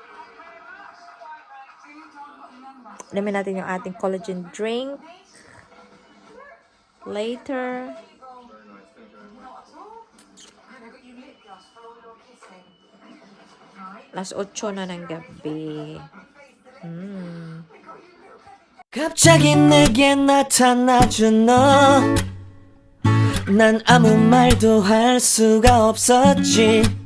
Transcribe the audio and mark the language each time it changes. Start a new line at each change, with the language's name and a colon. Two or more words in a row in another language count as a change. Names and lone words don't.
Filipino: Alamin natin yung ating collagen drink. Later. Alas 8 na ng gabi.
Korean: 갑자기 내게 나타나준 너 난 아무 말도 할 수가 없었지